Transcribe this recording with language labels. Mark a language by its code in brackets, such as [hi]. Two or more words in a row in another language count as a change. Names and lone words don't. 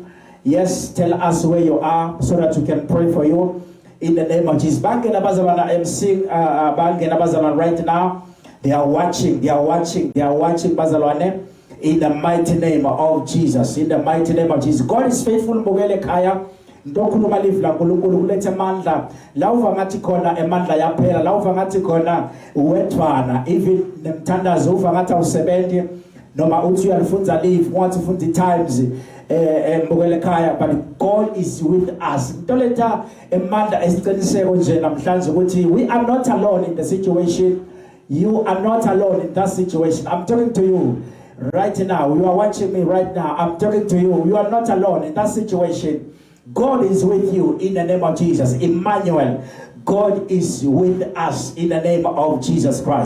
[en] Yes, tell us where you are so that we can pray for you in the name of Jesus. [ss] Bangen Abazalwana, [en] I'm seeing Bangen Abazalwana right now. They are watching. They are watching. They are watching Bazalwane in the mighty name of Jesus. In the mighty name of Jesus. God is faithful. [ss] Mbogele Kaya. Ndokhuluma live la nkulunkulu kulethe amandla la uva ngathi khona emandla yaphela la uva ngathi khona uwethwana even nemthandazo uva ngathi awusebenzi noma uthi uyalifunza live wathi ufunza times mbukele ekhaya. [en] But God is with us. [ss] Into letha emandla esiqiniseko nje namhlanje ukuthi [en] we are not alone in the situation. You are not alone in that situation. I'm talking to you right now. You are watching me right now. I'm talking to you. You are not alone in that situation. God is with you in the name of Jesus. Emmanuel, God is with us in the name of Jesus Christ.